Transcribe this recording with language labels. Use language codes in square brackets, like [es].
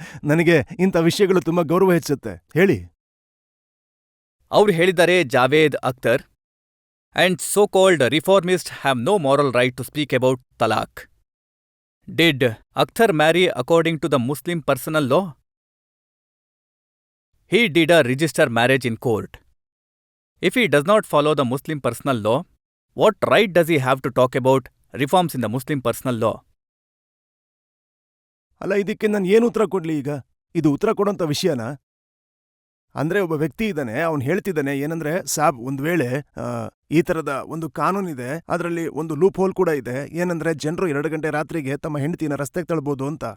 [kn] ನನಗೆ ಇಂಥ ವಿಷಯಗಳು ತುಂಬಾ ಗೌರವ ಹೆಚ್ಚುತ್ತೆ. ಹೇಳಿ. ಅವ್ರು ಹೇಳಿದ್ದಾರೆ, [en] Javed Akhtar and so called reformist have no moral right to speak about talaq. Did Akhtar marry according to the Muslim personal law? He did a register marriage in court. If he does not follow the Muslim personal law, what right does he have to talk about reforms in the Muslim personal law? [kn] ಅಲ್ಲ, ಇದಕ್ಕೆ ನಾನು ಏನು ಉತ್ತರ ಕೊಡ್ಲಿ ಈಗ? ಇದು ಉತ್ತರ ಕೊಡೋಂಥ ವಿಷಯನಾ? ಅಂದ್ರೆ ಒಬ್ಬ ವ್ಯಕ್ತಿ ಇದ್ದಾನೆ, ಅವ್ನು ಹೇಳ್ತಿದ್ದಾನೆ ಏನಂದ್ರೆ, ಸಾಬ್, ಒಂದ್ ವೇಳೆ ಈ ತರದ ಒಂದು ಕಾನೂನಿದೆ, ಅದರಲ್ಲಿ ಒಂದು ಲೂಪ್ ಹೋಲ್ ಕೂಡ ಇದೆ. ಏನಂದ್ರೆ ಜನರು 2 ಗಂಟೆ ರಾತ್ರಿಗೆ ತಮ್ಮ ಹೆಂಡತಿನ ರಸ್ತೆಗೆ ತಳ್ಬೋದು ಅಂತ.